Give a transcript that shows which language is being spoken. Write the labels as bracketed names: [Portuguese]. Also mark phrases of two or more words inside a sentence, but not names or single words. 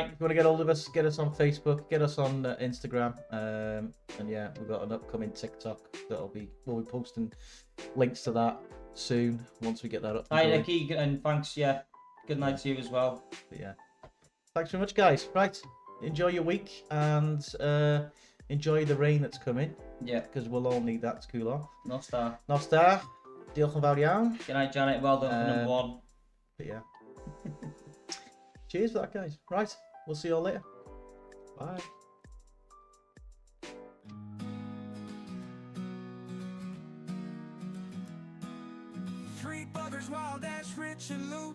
[English] if you want to get hold of us, get us on Facebook, get us on Instagram, and yeah, we've got an upcoming TikTok we'll be posting links to that soon once we get that up. Hi, Nicky, and thanks. Yeah, good night to you as well. But yeah, thanks very much, guys. Right, enjoy your week and enjoy the rain that's coming, Yeah, because we'll all need that to cool off. [Welsh] no star. Nos daar, diolch yn fawr iawn. [English] Good night, Janet. Well done for number 1. But yeah, cheers for that, guys. Right, we'll see you all later. Bye. Three buggers, wild ass, rich and loot.